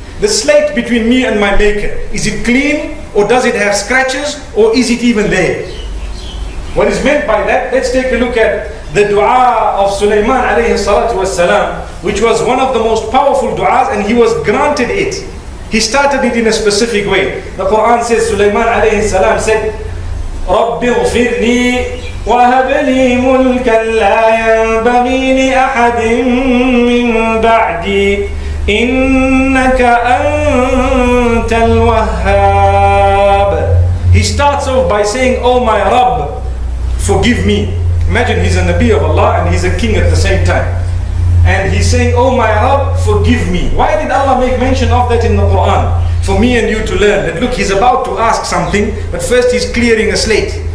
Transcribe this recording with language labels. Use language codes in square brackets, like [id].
[en] The slate between me and my Maker. Is it clean, or does it have scratches, or is it even there? What is meant by that? Let's take a look at the dua of Sulaiman alayhi salatu wassalam, which was one of the most powerful du'as, and he was granted it. He started it in a specific way. The Quran says, Sulaiman alayhi salam said, [ar] رَبِّ اغْفِرْ لِي وَهَبْ لِي مُلْكًا لَا يَنبَغِي لِأَحَدٍ مِّن بَعْدِي إِنَّكَ أَنْتَ الْوَهَّابِ. [en] He starts off by saying, oh my Rabb, forgive me. Imagine he's a Nabi of Allah and he's a king at the same time. And he's saying, oh my Rabb, forgive me. Why did Allah make mention of that in the Quran? For me and you to learn that look, he's about to ask something, but first he's clearing a slate.